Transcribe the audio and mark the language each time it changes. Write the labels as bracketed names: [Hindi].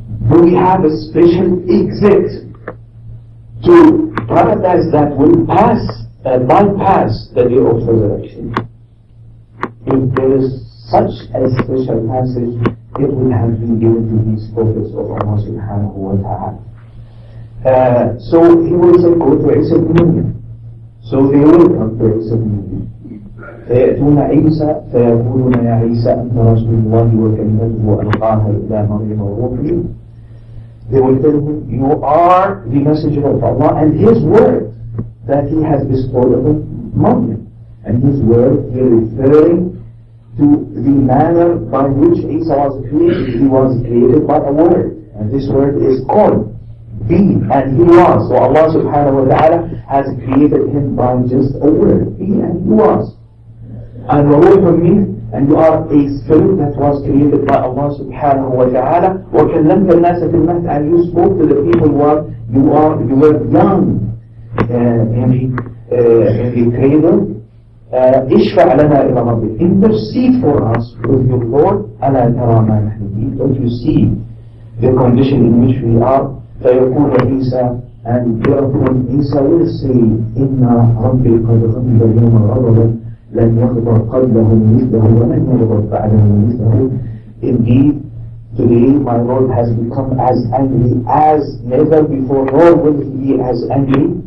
[English] Do we have a special exit to paradise that will bypass the day of resurrection? If there is such a special passage, it will have been given to these prophets of Allah subhanahu wa ta'ala. So he will say, go to Isa ibn Maryam. So they will come to Isa ibn Maryam. [Arabic] فيأتون عيسى فيقولون يا عيسى أنت رسول الله وكلمته ألقاها إلى مريم وروح منه. [English] They will tell him, you are the messenger of Allah and His word that He has bestowed upon Maryam. And His word, He is referring to the manner by which Isa was created. He was created by a word, and this word is called be, and he was. So Allah subhanahu wa ta'ala has created him by just a word, be, and he was. And and you are a spirit that was created by Allah subhanahu wa ta'ala. [Arabic] وَكَلَّمْتَ النَّاسَ فِي الْمَهْدِ, [English] and you spoke to the people while you were young in the cradle. [Arabic] اشفع لنا إلى ربك. [English] Intercede for us with your Lord. [Arabic] ألا ترى ما نحن فيه. [English] Don't you see the condition in which we are? [Arabic] فيقول عيسى, [English] and therefore Isa will say, [Arabic] إن ربي قد غضب اليوم غضبا لن يغضب قبله مثله ولن يغضب بعده مثله. [English] Indeed, today my Lord has become as angry as never before, nor will He be as angry.